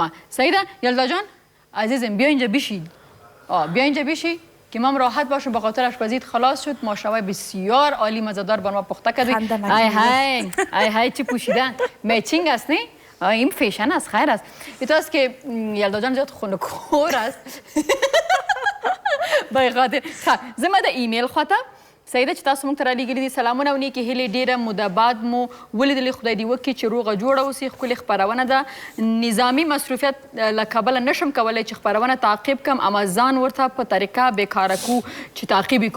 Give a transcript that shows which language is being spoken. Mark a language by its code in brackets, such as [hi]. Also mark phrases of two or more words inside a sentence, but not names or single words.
[ps] صحیح ده یلدا جان عزیزم؟ [fa] بیا اینجا بشی که من راحت باشم، به خاطر آشپزیت خلاص شد. ماشاءالله بسیار عالی مزهدار برنامه پخته کردی. ای چی پوشیدن؟ میچینگ است نه؟ این فیشن است، خیر است. تو است که یلدا جان زیاد خونه‌خوار است. [ps] به خاطر زما د ایمیل خواته سیده چې تاسو موږ ته رالیږلي دي سلامونه او نیکې هیلې. ډېره موده بعد مو ولیدلې، خدای دې وکړي چې روغه جوړه اوسي. ښکلې خپرونه ده. نظامي مصروفیت له کبله نشم کولی چې خپرونه تعقیب کم، اما ځان ورته په طریقه بیکاره کو چې تعقیب یې کړو.